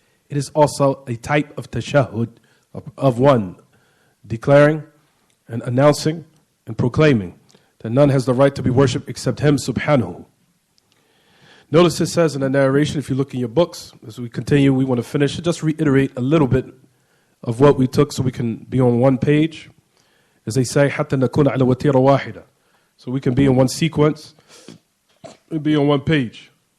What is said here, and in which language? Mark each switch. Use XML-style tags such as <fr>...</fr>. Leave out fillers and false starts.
<en>It is also a type of tashahhud of one declaring and announcing and proclaiming that none has the right to be worshipped except Him subhanahu. Notice it says in the narration, if you look in your books, as we continue, we want to finish it, just reiterate a little bit of what we took so we can be on one page. As they say,</en> <ar>حتى نكون على وتيرة واحدة.</ar> <en>So we can be in one sequence and be on one page.</en>